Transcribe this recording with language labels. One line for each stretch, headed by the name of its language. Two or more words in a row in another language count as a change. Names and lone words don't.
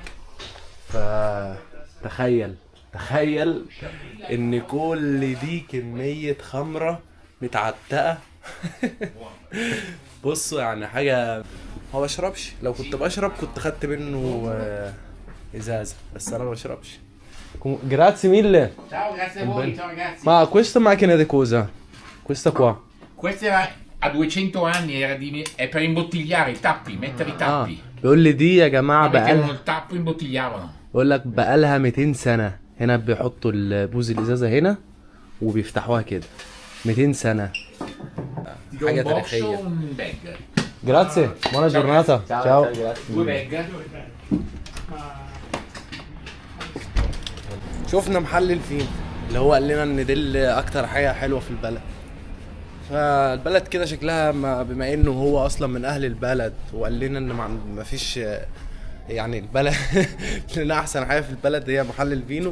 Arabic: فتخيل ان كل دي كمية خمرة متعتقة. بصوا يعني حاجة. ما بشربش، لو كنت بشرب كنت خدت منه ازازة، بس انا ما بشربش.
Italian: Grazie mille. Ciao, grazie a voi, ciao ragazzi. Ma questa macchina di cosa? Questa qua. Questa era a 200 anni, è per imbottigliare i tappi, mettere i tappi.
Arabic: بيقول لي دي يا جماعة
Italian: Mettevano
Arabic: بقالها،
Italian: il tappo e imbottigliavano.
Arabic: بقول لك بقالها 200 سنة. هنا بيحطوا بوز الازازة هنا وبيفتحوها كده. 200 سنة.
Italian: Ti do
Arabic: حاجة
Italian: un box o
Arabic: تاريخية.
Italian: un bag? Grazie, buona giornata. Ciao. 2 bag.
Arabic: شفنا محل الفين اللي هو قال لنا ان دي اكتر حاجه حلوه في البلد. فالبلد كده شكلها بما انه هو اصلا من اهل البلد وقال لنا ان ما فيش يعني البلد لنا احسن حاجه في البلد هي محل الفينو.